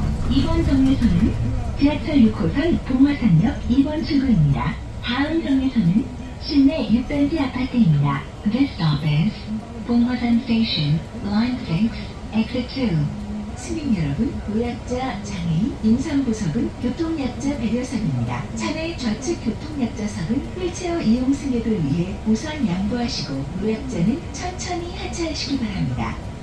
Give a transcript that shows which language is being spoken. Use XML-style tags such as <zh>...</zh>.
<ko>이번 정류소는 지하철 6호선 봉화산역 2번 출구입니다. 다음 정류소는 신내 6단지 아파트입니다.</ko> <en>This stop is 봉화산 Station, Line 6, Exit 2.</en> <ko>승객 여러분, 노약자, 장애인, 임산부석은 교통약자 배려석입니다. 차내 좌측 교통약자석은 휠체어 이용 승객을 위해 우선 양보하시고 노약자는 천천히 하차하시기 바랍니다.</ko>